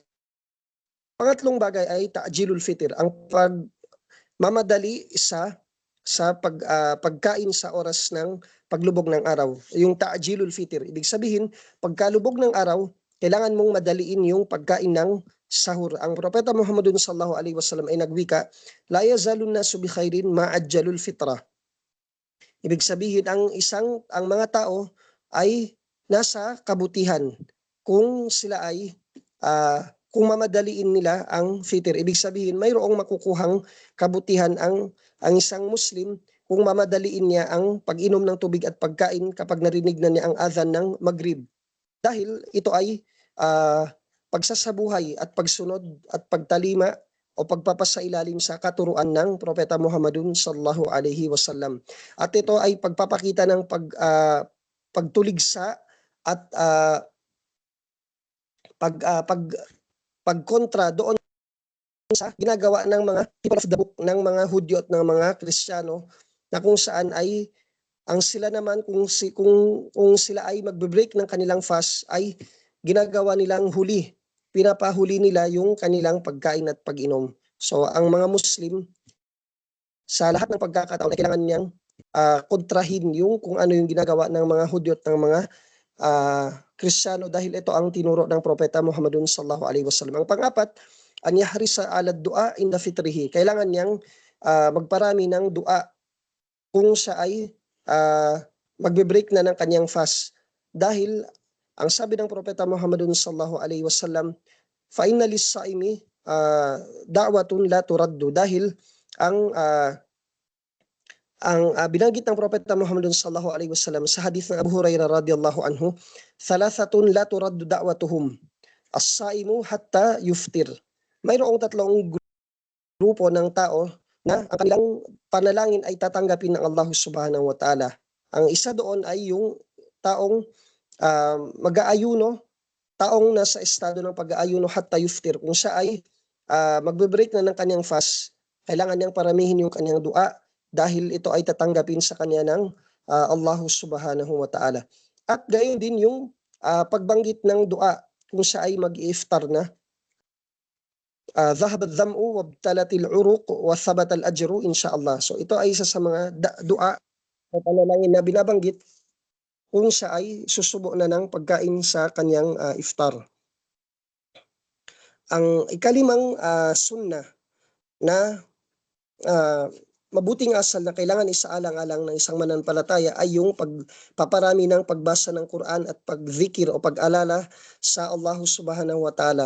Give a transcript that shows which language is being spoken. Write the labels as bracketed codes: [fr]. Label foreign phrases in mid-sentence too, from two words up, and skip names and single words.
[tl] Pangatlong bagay ay [ar] تعجيل الفطر, [tl] ang pagmamadali sa pagkain sa oras ng paglubog ng araw. Yung [ar] تعجيل الفطر, [tl] ibig sabihin, pagkalubog ng araw, kailangan mong madaliin yung pagkain ng sahur. Ang Propeta Muhammadun [ar] صلى الله عليه وسلم [tl] ay nagwika, [ar] لا يزالون الناس بخير ما عجلوا الفطر. [tl] Ibig sabihin, ang mga tao ay nasa kabutihan kung sila ay kung mamadaliin nila ang fitr. Ibig sabihin, mayroong makukuhang kabutihan ang isang Muslim kung mamadaliin niya ang pag-inom ng tubig at pagkain kapag narinig na niya ang adhan ng Maghrib. Dahil ito ay pagsasabuhay at pagsunod at pagtalima o pagpapasailalim sa katuruan ng Propeta Muhammadun [ar] صلى الله عليه وسلم. [tl] At ito ay pagpapakita ng pagtuligsa at pagkontra doon sa ginagawa ng mga [en] people of the book, [tl] ng mga Hudyo at ng mga Kristiyano, na kung saan ay ang sila naman kung sila ay magbe-break ng kanilang fast ay ginagawa nilang huli, pinapahuli nila yung kanilang pagkain at pag-inom. So ang mga Muslim sa lahat ng pagkakataon ay kailangan niyang kontrahin yung kung ano yung ginagawa ng mga Hudyo at ng mga Kristiyano, dahil ito ang tinuro ng Propeta Muhammadun [ar] صلى الله عليه وسلم. [tl] Ang pang-apat, [ar] أن يحرص على الدعاء عند فطره. [tl] Kailangan niyang magparami ng dua kung siya ay magbe-break na ng kanyang fast. Dahil ang sabi ng Propeta Muhammadun [ar] صلى الله عليه وسلم, فإن للصائم دعوة لا ترد. [tl] Dahil ang binanggit ng Propeta Muhammad [ar] صلى الله عليه وسلم [tl] sa hadith ng Abu Hurairah [ar] رضي الله عنه, ثلاثة لا ترد دعوتهم الصائم حتى يفطر. [tl] Mayroong tatlong grupo ng tao na ang kanilang panalangin ay tatanggapin ng Allah [ar] سبحانه وتعالى. [tl] Ang isa doon ay yung taong mag-aayuno, taong nasa estado ng pag-aayuno [ar] حتى يفطر. [tl] Kung siya ay magbe-break na ng kanyang fast, kailangan niyang paramihin yung kanyang dua, dahil ito ay tatanggapin sa kanya ng Allah [ar] سبحانه وتعالى. [tl] At gayon din yung pagbanggit ng dua kung siya ay mag-iftar na, [ar] ذهب الظمأ وابتلت العروق وثبت الأجر إن شاء الله. [tl] So ito ay isa sa mga dua o panalangin na binabanggit kung siya ay susubo na ng pagkain sa kanyang iftar. Ang ikalimang sunnah na mabuting asal na kailangan isaalang-alang ng isang mananampalataya ay yung pagpaparami ng pagbasa ng Quran at pagzikir o pag-alala sa Allah [ar] سبحانه وتعالى.